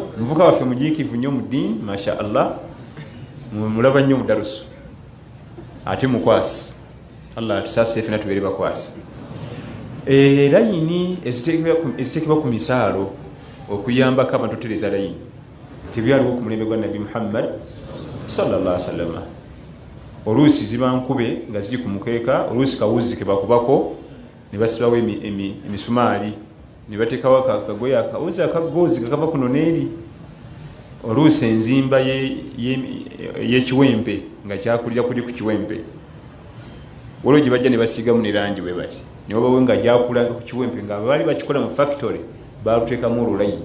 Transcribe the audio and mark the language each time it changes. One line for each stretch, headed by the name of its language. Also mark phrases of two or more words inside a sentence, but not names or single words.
Ganda: Muvubuka waffe mujiikivu nnyo mu ddiini
Arabic: ما شاء الله,
Ganda: mulaba nnyo mu darusu ate mukwasi. Allah atusaasire ffenna tubeere bakwasi. Layini eziteekebwa ku misaalo okuyambako abantu otereza layini tebyaliwo ku mulembe gwa Nabi Muhammad
Arabic: صلى الله عليه وسلم.
Ganda: Oluusi ziba nkube nga ziri ku mukeeka, oluusi kawuzi ke bakubako ne basibawo emisumaali ne bateekawo akagoye akawuzi akagoozi kakava kuno n'eri. Oluusi enzimba y'ekiwempe nga kyakulira kuli ku kiwempe, waliwo gye bajja ne basiigamu ne langi bwe bati, ne wabawo nga gyakula ku kiwempe nga baali bakikola mu factory baluteekamu olulayini.